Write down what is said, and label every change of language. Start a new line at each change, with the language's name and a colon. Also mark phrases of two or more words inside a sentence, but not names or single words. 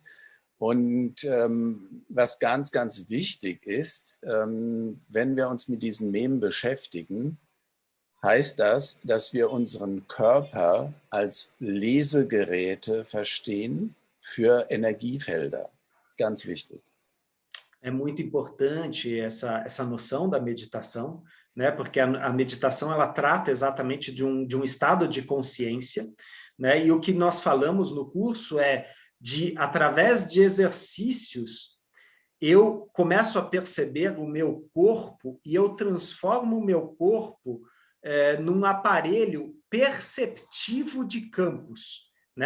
German: Und was ganz, ganz wichtig ist, wenn wir uns mit diesen Memen beschäftigen, heißt das, dass wir unseren Körper als Lesegeräte verstehen für Energiefelder. Ganz wichtig.
Portuguese: É muito importante essa noção da meditação, né? Porque a meditação ela trata exatamente de um estado de consciência, né? E o que nós falamos no curso é de, através de exercícios, eu começo a perceber o meu corpo e eu transformo o meu corpo num aparelho perceptivo de campos, né?